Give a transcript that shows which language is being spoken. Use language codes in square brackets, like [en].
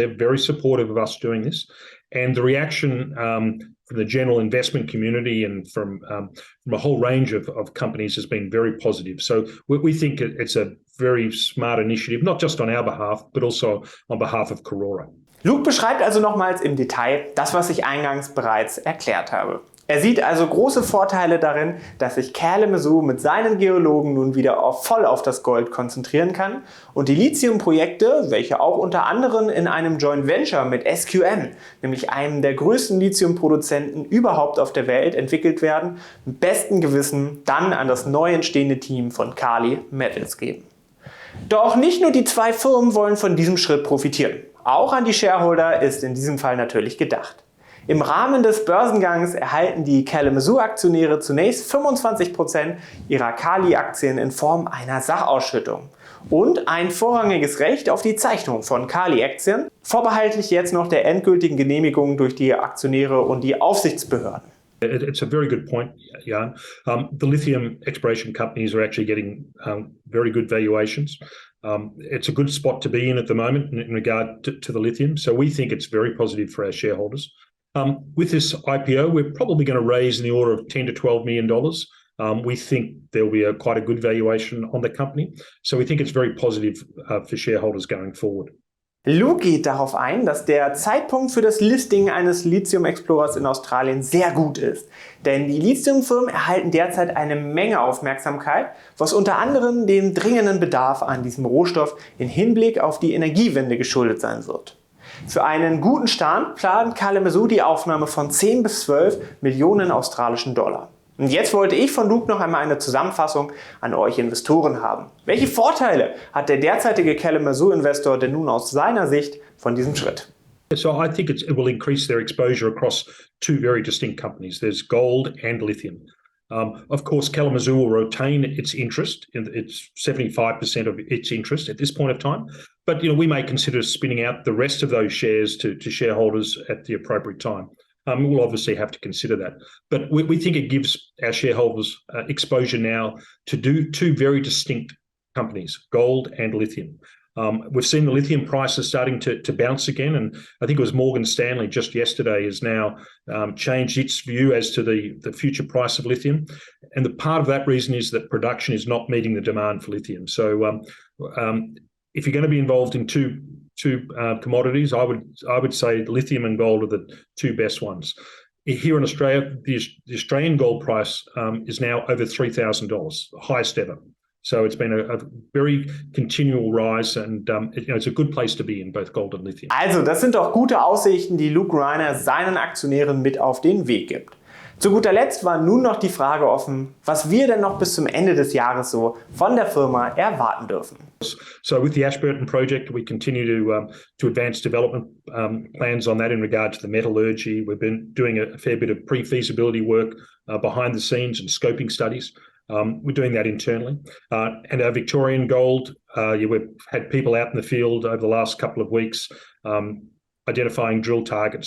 [en] They're very supportive of us doing this. And the reaction from the general investment community and from a whole range of companies has been very positive. So we think it's a very smart initiative, not just on our behalf, but also on behalf of Karora. [de] Luke beschreibt also nochmals im Detail das, was ich eingangs bereits erklärt habe. Er sieht also große Vorteile darin, dass sich Kalamazoo mit seinen Geologen nun wieder voll auf das Gold konzentrieren kann und die Lithiumprojekte, welche auch unter anderem in einem Joint Venture mit SQM, nämlich einem der größten Lithiumproduzenten überhaupt auf der Welt, entwickelt werden, mit bestem Gewissen dann an das neu entstehende Team von Kali Metals geben. Doch nicht nur die zwei Firmen wollen von diesem Schritt profitieren. Auch an die Shareholder ist in diesem Fall natürlich gedacht. Im Rahmen des Börsengangs erhalten die Kalamazoo Aktionäre zunächst 25% ihrer Kali-Aktien in Form einer Sachausschüttung. und ein vorrangiges Recht auf die Zeichnung von Kali-Aktien, vorbehaltlich jetzt noch der endgültigen Genehmigung durch die Aktionäre und die Aufsichtsbehörden. [en] It's a very good point, Jan. The lithium exploration companies are actually getting very good valuations. It's a good spot to be in at the moment in regard to the lithium. So we think it's very positive for our shareholders. With this IPO, we're probably going to raise in the order of $10 to $12 million. We think there'll be quite a good valuation on the company. So we think it's very positive for shareholders going forward. [de] Luke geht darauf ein, dass der Zeitpunkt für das Listing eines Lithium-Explorers in Australien sehr gut ist. Denn die Lithiumfirmen erhalten derzeit eine Menge Aufmerksamkeit, was unter anderem dem dringenden Bedarf an diesem Rohstoff im Hinblick auf die Energiewende geschuldet sein wird. Für einen guten Start plant Kalamazoo die Aufnahme von 10 bis 12 Millionen australischen Dollar. Und jetzt wollte ich von Luke noch einmal eine Zusammenfassung an euch Investoren haben. Welche Vorteile hat der derzeitige Kalamazoo-Investor denn nun aus seiner Sicht von diesem Schritt? [en] So I think it will increase their exposure across two very distinct companies. There's gold and lithium. Of course, Kalamazoo will retain its interest. It's 75% of its interest at this point of time. But we may consider spinning out the rest of those shares to shareholders at the appropriate time. We'll obviously have to consider that. But we think it gives our shareholders exposure now to two very distinct companies, gold and lithium. We've seen the lithium prices starting to bounce again, and I think it was Morgan Stanley just yesterday has now changed its view as to the future price of lithium. And the part of that reason is that production is not meeting the demand for lithium. So if you're going to be involved in two commodities, I would say lithium and gold are the two best ones. Here in Australia, the Australian gold price is now over $3,000, the highest ever. So it's been a very continual rise, and it's a good place to be in both gold and lithium. [de] Also, das sind doch gute Aussichten, die Luke Reiner seinen Aktionären mit auf den Weg gibt. Zu guter Letzt war nun noch die Frage offen, was wir denn noch bis zum Ende des Jahres so von der Firma erwarten dürfen. [en] So with the Ashburton project, we continue to advance development plans on that in regard to the metallurgy. We've been doing a fair bit of pre-feasibility work behind the scenes and scoping studies. We're doing that internally. And our Victorian gold, we've had people out in the field over the last couple of weeks identifying drill targets.